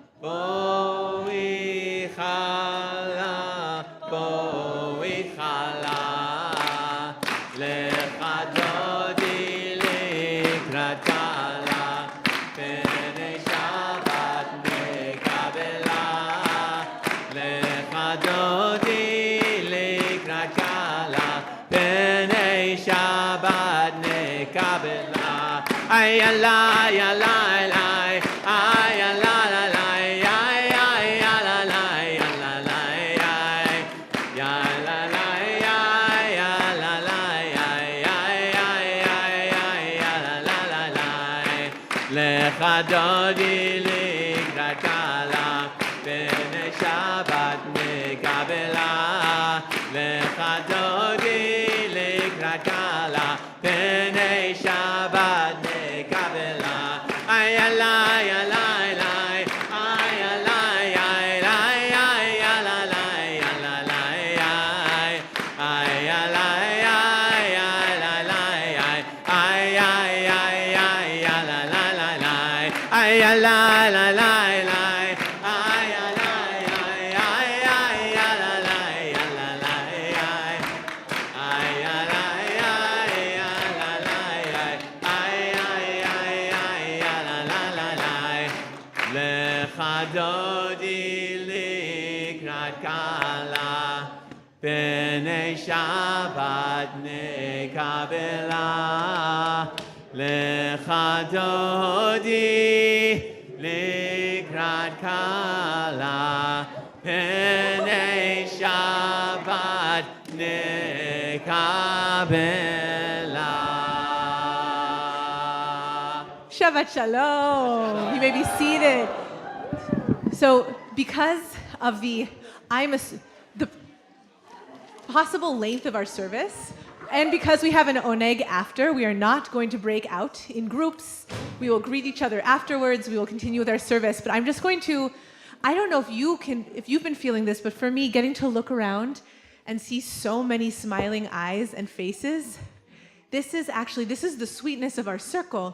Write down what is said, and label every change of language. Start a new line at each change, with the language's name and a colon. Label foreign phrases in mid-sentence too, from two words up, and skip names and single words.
Hebrew: בואי כלה, לכה דודי לקראת כלה, פני שבת נקבלה, לכה דודי לקראת כלה, פני שבת נקבלה. Ay alay, alay, alay, ay alay, alay, ay ay alay, alay, ay, ya la la, ay, la la, לכה דודי לקראת כלה, פני שבת נקבלה, לכה דודי לקראת כלה, פני שבת נקבלה. Ay alay, alay, alay, ay alay, ay, ay, ay, alalay, alalay, ay, ay alay, ay, alalay, ay, ay, ay, ay, ay, alalalay, ay alay, alay, alay, ay alay, ay, ay, ay, alalay, alalay, ay, ay alay, ay, alalay, ay, ay, ay, ay, alalalay, לכה דודי לקראת כלה, פני שבת נקבלה, לכה דודי לקראת כלה, פני שבת נקבלה. שבת שלום.
English: You may be seated. So, because of the possible length of our service, and because we have an oneg after, we are not going to break out in groups. We will greet each other afterwards. We will continue with our service. But I'm just going to, I don't know if you've been feeling this, but for me, getting to look around and see so many smiling eyes and faces, this is the sweetness of our circle.